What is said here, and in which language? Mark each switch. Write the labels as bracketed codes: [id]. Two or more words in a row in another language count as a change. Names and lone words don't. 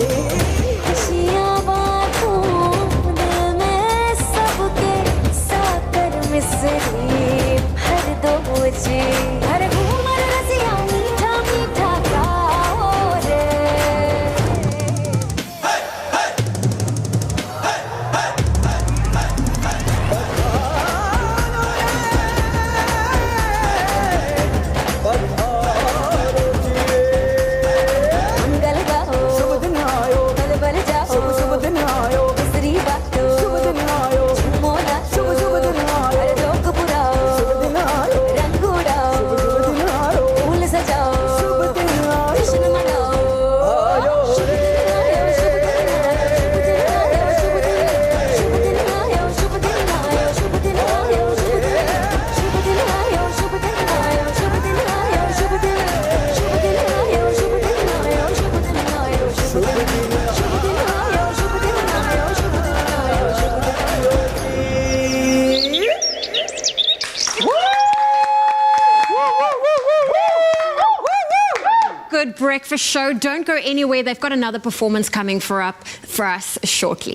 [hi] खुशियाँ बांटूं दिल में सबके साकर मिसरी भर दो जी हर घूमर रसिया मीठा मीठा गाओ रे मंगल गाओ शुभ दिन आयो बल बल जाओ शुभ दिन आयो मिसरी बातो शुभ दिन आयो मोना शुभ दिन आयो हर जोक पुराओ शुभ दिन आयो रंग उड़ाओ शुभ दिन आयो फूल सजाओ शुभ दिन आयो जश्न मनाओ आयो शुभ दिन आयो शुभ दिन आयो शुभ दिन आयो शुभ दिन आयो शुभ दिन आयो शुभ दिन आयो शुभ दिन आयो शुभ दिन आयो शुभ दिन आयो शुभ दिन आयो शुभ दिन आयो शुभ दिन आयो शुभ दिन आयो शुभ दिन आयो शुभ दिन आयो शुभ [en] Good breakfast show. Don't go anywhere. They've got another performance coming for us shortly.